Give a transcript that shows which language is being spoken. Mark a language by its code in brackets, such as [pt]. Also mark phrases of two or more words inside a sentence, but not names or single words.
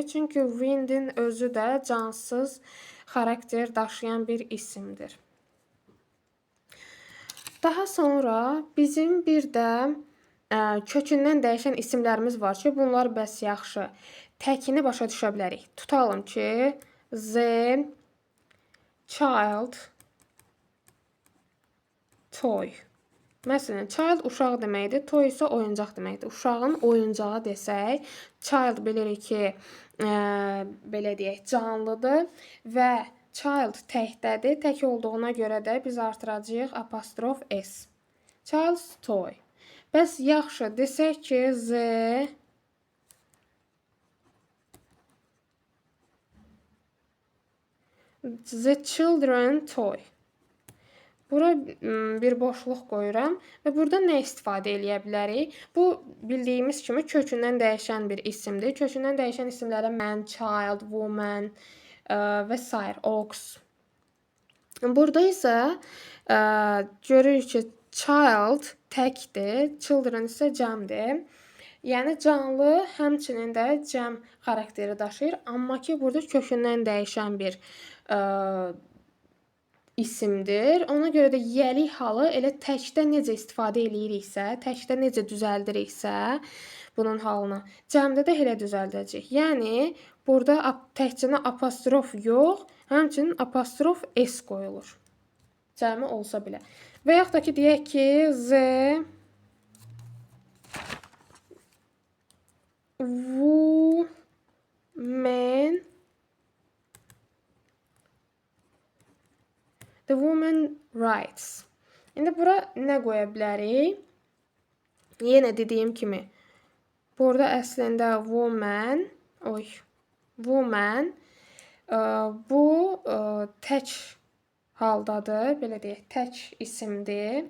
[az] Çünki wind'in özü də cansız xarakter daşıyan bir isimdir. Daha sonra bizim bir də kökündən dəyişən isimlərimiz var ki, bunlar bəs yaxşı. Təkini başa düşə bilərik. Tutalım ki, [en] the child toy. [az] Məsələn, child uşaq deməkdir, toy isə oyuncaq deməkdir. Uşağın oyuncağı desək, child bilirik ki, belə deyək, canlıdır və child təkdədir. Tək olduğuna görə də biz artıracağıq apostrof s. [en] Child's toy. [az] Bəs yaxşı, desək ki, [en] the children toy. [az] Bura bir boşluq qoyuram və burada nə istifadə eləyə bilərik? Bu, bildiyimiz kimi kökündən dəyişən bir isimdir. Kökündən dəyişən isimlərə [en] man, child, woman [az] və s. ox. Burada isə görürük ki, child təkdir, children isə cəmdir. Yəni, canlı həmçinin də cəm xarakteri daşıyır. Amma ki, burada kökündən dəyişən bir isimdir. Ona görə də yəli halı elə təkdə necə istifadə eləyiriksə, təkdə necə düzəldiriksə bunun halını, cəmdə də elə düzəldəcək. Yəni, burada təkcə apostrof yox, həmçinin apostrof s qoyulur. Cəmi olsa belə. Və yaxud da ki, deyək ki, [en] the woman writes. [az] İndi bura nə qoya bilərik? Yenə dediyim kimi, burada əslində woman, bu tək haldadır, belə deyək, tək isimdir.